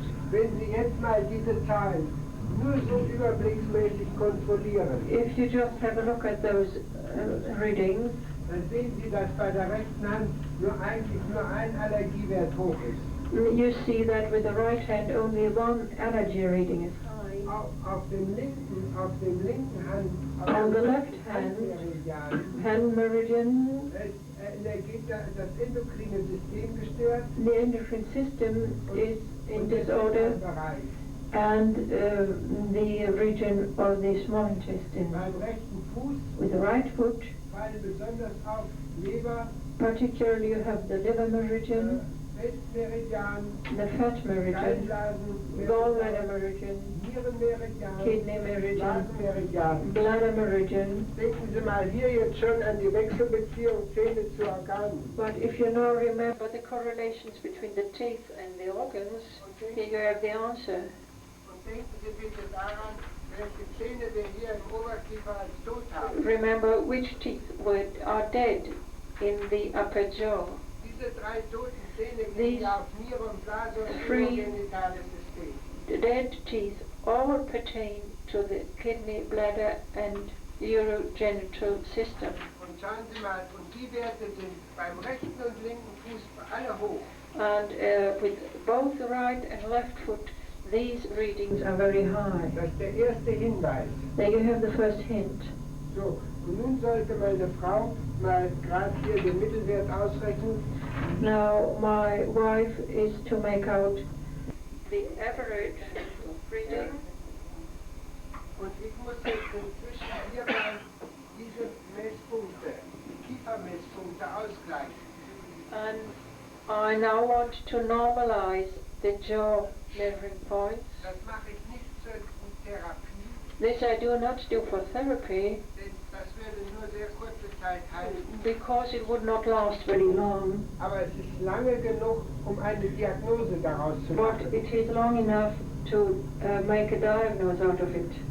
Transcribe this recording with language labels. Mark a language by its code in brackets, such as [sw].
[de] Wenn Sie jetzt mal diese Zahlen nur so überblicksmäßig kontrollieren, [en] If you just have a look at those readings, [de] dann sehen Sie, dass bei der rechten Hand eigentlich nur ein Allergiewert hoch ist. [en] you see that with the right hand only one allergy reading is high. [de] Auf dem linken Hand, [en] On the left hand, hand meridian, [de] geht das endokrine System gestört. [en] the endocrine system is in disorder, [de] Bereich. [en] and the region of the small intestine. [de] Beim rechten Fuß [en] With the right foot, [de] fallen besonders auf Leber, [en] particularly you have the liver meridian, [de] Fettmeridian, [en] the fat meridian, [de] Gallblasen, [en] gallbladder meridian, [de] Nierenmeridian, [en] kidney meridian, [de] Blasenmeridian. [en] bladder meridian. [de] Denken Sie mal hier jetzt schon an die Wechselbeziehung Zähne zu Organen. [en] But if you now remember the correlations between the teeth and the organs, here you have the answer. [de] Und denken Sie bitte daran, welche Zähne wir hier im Oberkiefer als tot haben. [en] Remember which teeth are dead in the upper jaw. [de] Diese drei toten Zähne [en] These [de] gehen ja auf Niere und Blase und [en] three [de] urogenitales System. [en] The dead teeth all pertain to the kidney, bladder and urogenital system. [de] Und schauen Sie mal, und die Werte sind beim rechten und linken Fuß alle hoch. [en] And with both the right and left foot, these readings are very high. [de] Das ist der erste Hinweis. [en] There you have the first hint. [de] So, und nun sollte meine Frau mal gerade hier den Mittelwert ausrechnen. [en] Now my wife is to make out the average reading. [de] Und ich muss jetzt inzwischen hierbei diese Messpunkte, die Kiefermesspunkte ausgleichen. [en] And I now want to normalize the jaw measuring points. [de] Das mache ich nicht zur Therapie, [en] This I do not do for therapy [de] denn das würde nur sehr kurze Zeit halten. [en] because it would not last very long. [de] Aber es ist lange genug, um eine Diagnose daraus zu [en] But [de] machen. [en] it is long enough to make a diagnosis out of it.